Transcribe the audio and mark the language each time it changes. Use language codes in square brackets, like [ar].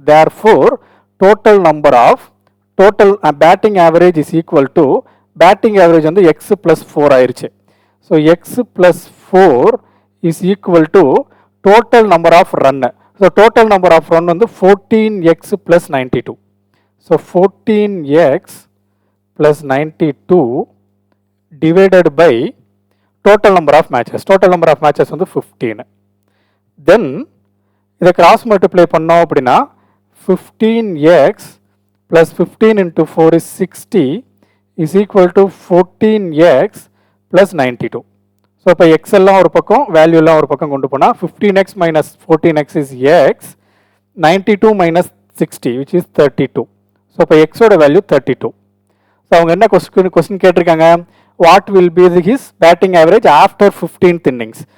[en] Therefore total number of total batting average is equal to, batting average வந்து x plus 4 ஆயிடுச்சு. So x plus 4 is equal to total number of run. So total number of run வந்து 14x plus 92. So 14x plus 92 divided by total number of matches. Total number of matches [ta] வந்து 15. Then இதை cross multiply பண்ணோம் அப்படின்னா [en] 15x plus 15 into 4 is 60 is equal to 14x plus 92. [ta] So இப்போ X எல்லாம் ஒரு பக்கம், value எல்லாம் ஒரு பக்கம் கொண்டு போனால் [en] 15x minus 14x is x, 92 minus 60 which is 32. [ta] So இப்போ எக்ஸோட வேல்யூ 32. ஸோ அவங்க என்ன கொஸ்டின் கேட்டிருக்காங்க, [en] What will be his batting average after 15th innings.